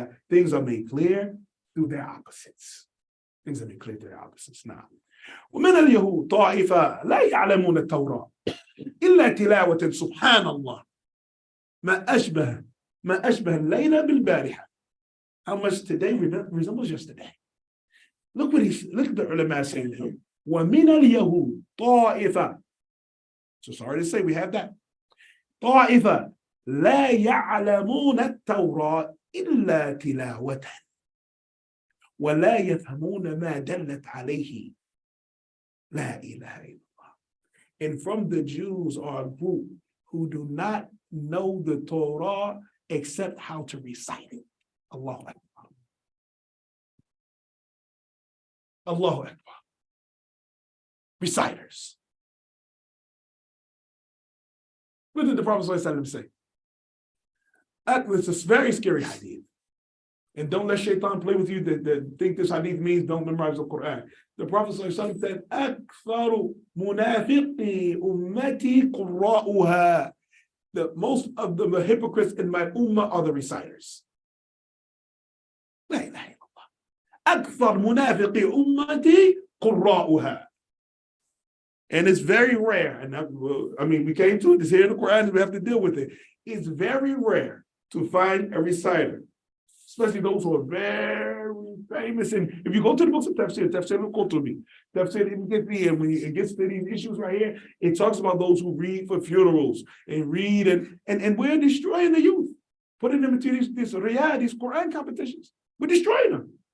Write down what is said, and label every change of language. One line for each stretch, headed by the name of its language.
English: Things are made clear through their opposites. Things are made clear through their opposites. Now,
Arabic: ومن اليهود طائفة لا يعلمون التوراة إلا تلاوة سبحان الله ما أشبه الليلة بالبارحة.
English: How much today resembles yesterday. Look at the ulama saying here.
Arabic: ومن اليهود طائفة.
English: So sorry to say we have that.
Arabic: طائفة لا يعلمون التوراة إلا تلاوة ولا يفهمون ما دلت عليه لا إله إلا الله.
English: And from the Jews are a group who do not know the Torah except how to recite it. Allahu Akbar. Allahu Akbar. Reciters. What did the Prophet ﷺ say? It's a very scary hadith. And don't let shaitan play with you that think this hadith means don't memorize the Quran. The Prophet ﷺ said,
Arabic: أَكْثَرُ مُنَافِقِي أُمَّتِي قُرَّاؤُهَا.
English: The most of the hypocrites in my ummah are the reciters.
Arabic: لا إله إلا الله. أكثر منافقي أمتي قراؤها.
English: And it's very rare, and I mean, we came to it, it's here in the Quran, and we have to deal with it. It's very rare to find a reciter, especially those who are very famous. And if you go to the books of Tafseer will go to me. Tafseer even get me, and when it gets to these issues right here, it talks about those who read for funerals and read, and we're destroying the youth, putting them into these Quran competitions. We're destroying them.